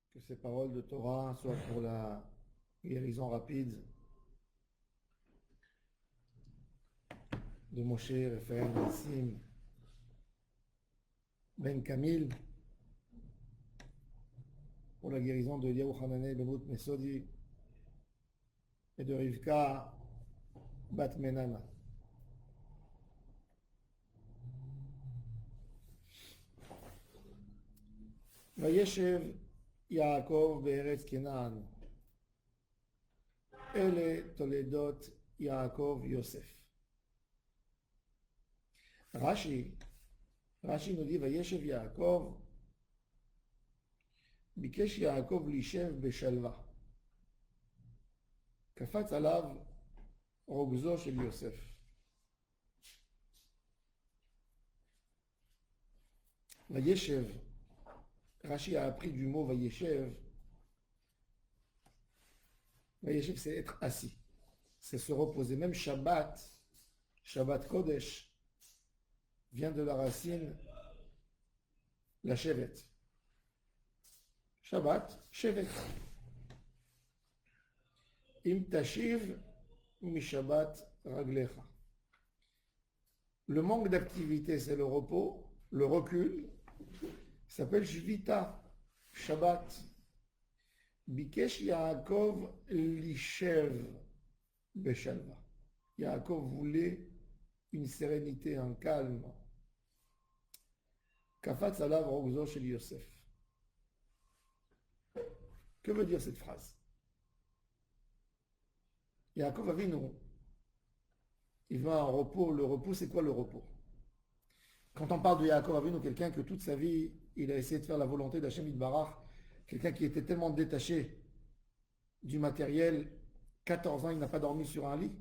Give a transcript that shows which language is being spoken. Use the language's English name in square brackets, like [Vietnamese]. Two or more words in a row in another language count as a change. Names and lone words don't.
[French] ces paroles de Torah, soit pour la guérison rapide de Moshe Raphaël Nassim Ben Kamil, pour la guérison de Eliyahu Hananel Ben Ruth Mesodi et de Rivka Bat Menana. [Hebrew] וישב יעקב בארץ כנען, אלה תולדות יעקב יוסף. רש"י [French] nous dit [Hebrew] וישב יעקב, ביקש יעקב להישב בשלווה. קפץ עליו רוגזו של יוסף. [French] וישב, Rashi a appris du mot Vayeshev. Vayeshev, c'est être assis. C'est se reposer. Même Shabbat, [Hebrew] שבת קודש, [French] vient de la racine la Shevet. [Hebrew] שבת, שבת. אם תשיב משבת רגלך. [French] Le manque d'activité, c'est le repos, le recul. S'appelle Shvita, Shabbat. [Hebrew] ביקש יעקב לישב בשלווה. [French] Yaakov voulait une sérénité, un calme. [Hebrew] קפץ עליו רוגזו של יוסף. [French] Que veut dire cette phrase? Yaakov Avinu, il va en repos. Le repos, c'est quoi le repos? Quand on parle de Yaakov Avinu, quelqu'un que toute sa vie, il a essayé de faire la volonté d' [Hebrew] השם יתברך, [French] quelqu'un qui était tellement détaché du matériel, 14 ans, il n'a pas dormi sur un lit.